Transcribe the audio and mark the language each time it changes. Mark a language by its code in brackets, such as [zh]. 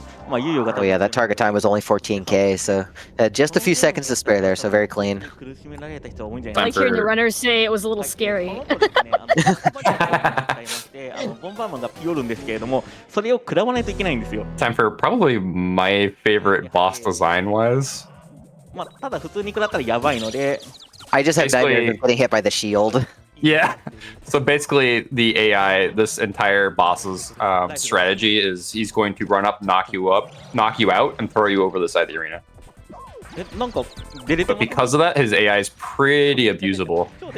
[en] Oh yeah, that target time was only 14k, so just a few seconds to spare there, so very clean. I like hearing the runners say it was a little scary. [ja] ボンバーマンが夜んですけれども、それを食らわないといけないんですよ。 [en] Time for probably my favorite boss design wise. [ja] まあただ普通に食らったらやばいので。 [en] I just had nightmares of getting hit by the shield. Yeah. So basically, the AI, this entire boss's strategy is he's going to run up, knock you out, and throw you over the side of the arena. But because of that, his AI is pretty abusable.